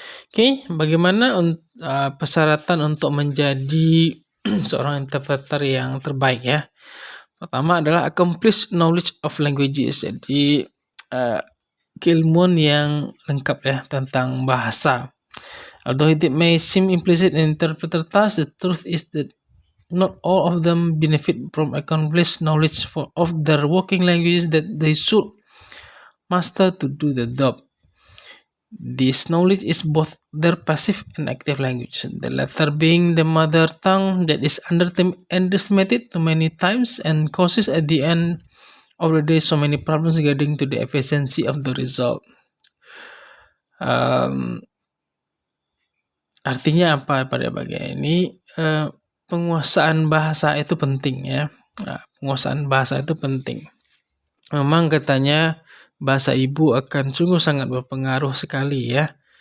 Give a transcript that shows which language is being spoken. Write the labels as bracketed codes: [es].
[id] Oke, bagaimana persyaratan untuk menjadi seorang interpreter yang terbaik ya? Pertama adalah [en] accomplished knowledge of languages. [id] Jadi keilmuan yang lengkap ya tentang bahasa. [en] Although it may seem implicit in interpreter task, the truth is that not all of them benefit from accomplished knowledge of their working languages that they should master to do the job. This knowledge is both their passive and active language, the latter being the mother tongue that is underestimated too many times and causes at the end of the day so many problems regarding to the efficiency of the result. [id] Artinya apa pada bagian ini? Penguasaan bahasa itu penting ya. Penguasaan bahasa itu penting. Memang katanya bahasa ibu akan sungguh sangat berpengaruh sekali ya.